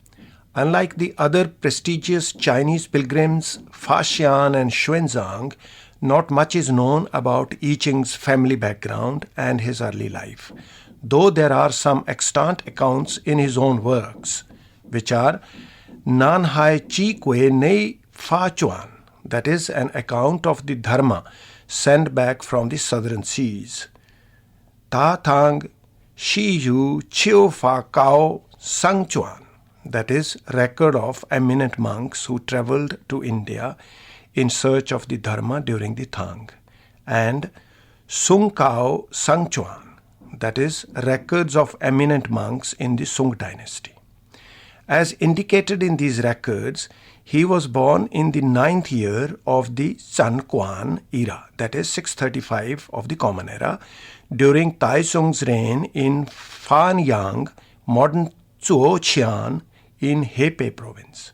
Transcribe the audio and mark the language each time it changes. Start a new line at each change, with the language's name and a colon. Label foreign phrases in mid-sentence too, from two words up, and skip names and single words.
English: Unlike the other prestigious Chinese pilgrims Fa Xian and Xuanzang, not much is known about Yi Ching's family background and his early life, though there are some extant accounts in his own works, which are Nan Hai Chi Kwe Nei Fa Chuan, that is, an account of the Dharma sent back from the southern seas, Ta Thang Shi Yu Chiu Fa Kao Sang Chuan, that is, record of eminent monks who travelled to India in search of the Dharma during the Tang, and Sung Kao Sang Chuan, that is, records of eminent monks in the Sung dynasty. As indicated in these records, he was born in the 9th year of the San Quan era, that is 635 of the Common Era, during Tai Sung's reign in Fanyang, modern Zhuoqian, in Hebei province.